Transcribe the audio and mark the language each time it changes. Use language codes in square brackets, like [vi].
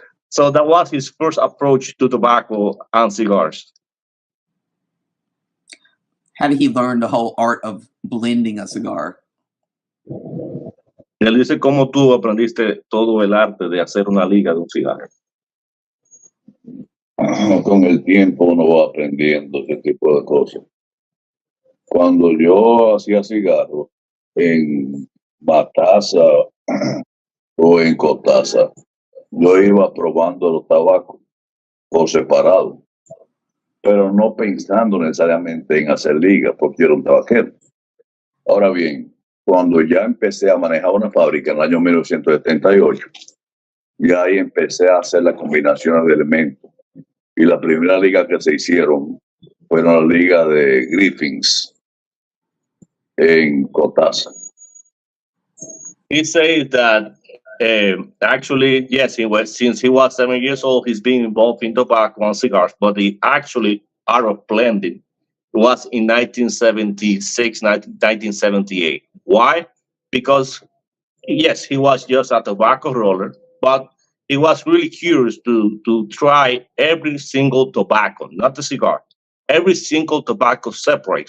[en] So that was his first approach to tobacco and cigars. How did he learn the whole art of blending a cigar? [es] Él dice, ¿cómo tú aprendiste todo el arte de hacer una liga de un cigarro? Con el tiempo uno va aprendiendo ese tipo de cosas. Cuando yo hacía cigarros en Mataza o en Cotaza, yo iba probando los tabacos por separado, pero no pensando necesariamente en hacer liga porque era un tabaquero. Ahora bien, cuando ya empecé a manejar una fábrica en el año 1978, ya ahí empecé a hacer las combinaciones de elementos. Y la primera liga que se hicieron fueron la liga de Griffins en Cotaza. [en] He says that actually, yes, since he was 7 years old, he's been involved in tobacco and cigars, but the actually art of blending was in 1976, 1978. Why? Because, yes, he was just a tobacco roller, but he was really curious to try every single tobacco, not the cigar, every single tobacco separate.